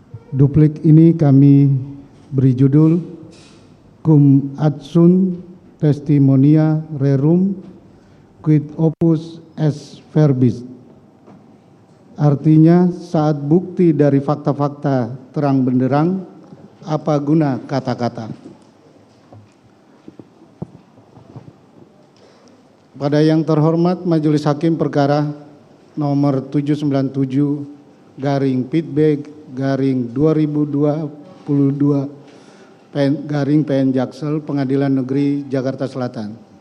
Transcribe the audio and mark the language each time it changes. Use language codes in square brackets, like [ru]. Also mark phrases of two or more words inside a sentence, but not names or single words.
[id] Duplik ini kami beri judul [la] Cum adsunt testimonia rerum quid opus est verbis. [id] Artinya, saat bukti dari fakta-fakta terang benderang, apa guna kata-kata. Pada yang terhormat Majelis Hakim Perkara nomor 797/Pitb/2022 PN Jaksel Pengadilan Negeri Jakarta Selatan.